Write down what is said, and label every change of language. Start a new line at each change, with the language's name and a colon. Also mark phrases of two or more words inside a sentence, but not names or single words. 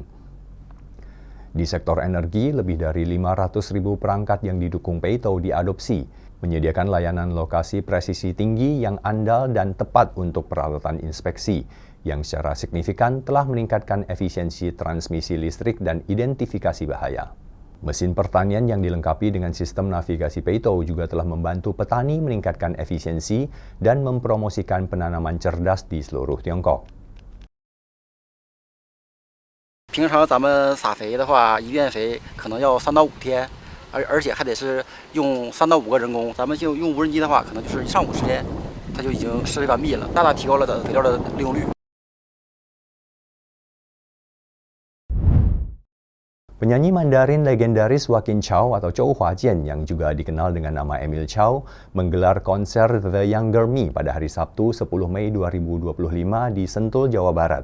Indonesian: Di sektor energi, lebih dari 500.000 perangkat yang didukung Peito diadopsi, menyediakan layanan lokasi presisi tinggi yang andal dan tepat untuk peralatan inspeksi, yang secara signifikan telah meningkatkan efisiensi transmisi listrik dan identifikasi bahaya. Mesin pertanian yang dilengkapi dengan sistem navigasi Peito juga telah membantu petani meningkatkan efisiensi dan mempromosikan penanaman cerdas di seluruh Tiongkok.
Chinese: 平常咱们撒肥的话，一遍肥可能要3到5天，而且还得是用3到5个人工。咱们就用无人机的话，可能就是1上午时间，它就已经施肥完毕了，大大提高了肥料的利用率。
Indonesian: Penyanyi Mandarin legendaris Joaquin Chow atau Chow Hua-jian yang juga dikenal dengan nama Emil Chow menggelar konser The Younger Me pada hari Sabtu 10 Mei 2025 di Sentul, Jawa Barat.